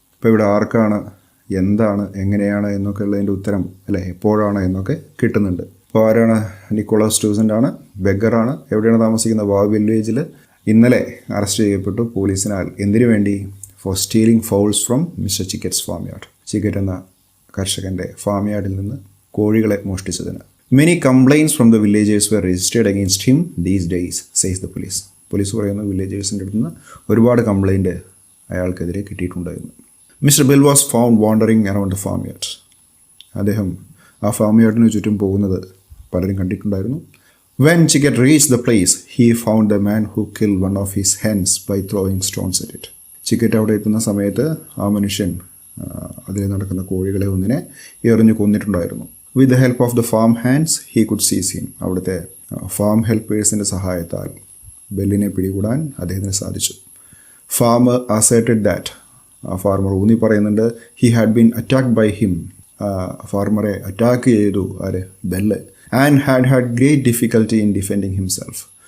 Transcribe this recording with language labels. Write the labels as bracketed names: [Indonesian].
[Malayalam] ഇപ്പോൾ ഇവിടെ ആർക്കാണ്, എന്താണ്, എങ്ങനെയാണ് എന്നൊക്കെ ഉള്ളതിൻ്റെ ഉത്തരം അല്ലേ, എപ്പോഴാണ് എന്നൊക്കെ കിട്ടുന്നുണ്ട്. അപ്പോൾ ആരാണ്? നിക്കോളാസ് ടൂസൻഡ് ആണ്, ബെഗറാണ്. എവിടെയാണ് താമസിക്കുന്നത്? വാവ് വില്ലേജിൽ. ഇന്നലെ അറസ്റ്റ് ചെയ്യപ്പെട്ടു പോലീസിനാൽ. എന്തിനു വേണ്ടി? [English] For stealing fowls from mister Chickett's farm yard. [Malayalam] ചിക്കറ്റ് എന്ന കർഷകൻ്റെ ഫാം യാർഡിൽ നിന്ന് കോഴികളെ മോഷ്ടിച്ചതിന്. [English] Many complaints from the villagers were registered against him these days, says the police. [Malayalam] Police പറയുന്നു വില്ലേജേഴ്സിൻ്റെ അടുത്ത് നിന്ന് ഒരുപാട് കംപ്ലൈൻറ്റ് അയാൾക്കെതിരെ കിട്ടിയിട്ടുണ്ടായിരുന്നു. [English] Mister Bell was found wandering around the farm yard. [Malayalam] അദ്ദേഹം ആ ഫാം യാർഡിന് ചുറ്റും പോകുന്നത് പലരും കണ്ടിട്ടുണ്ടായിരുന്നു. [English] When Chicket reached the place, he found the man who killed one of his hens by throwing stones at it. [Malayalam] ചിക്കറ്റ് അവിടെ എത്തുന്ന സമയത്ത് ആ മനുഷ്യൻ അതിൽ നടക്കുന്ന കോഴികളെ ഒന്നിനെ എറിഞ്ഞു കൊന്നിട്ടുണ്ടായിരുന്നു. [English] With the help of the farm hands, he could seize him. [Malayalam] അവിടുത്തെ ഫാം ഹെൽപ്പേഴ്സിൻ്റെ സഹായത്താൽ ബെല്ലിനെ പിടികൂടാൻ അദ്ദേഹത്തിന് സാധിച്ചു. [English] farmer asserted that, [Malayalam] ആ ഫാർമർ ഊന്നി പറയുന്നുണ്ട്, [English] He had been attacked by him. [Malayalam] ഫാർമറെ attack ചെയ്തു ആര്? [English] Bell. And had great difficulty in defending himself.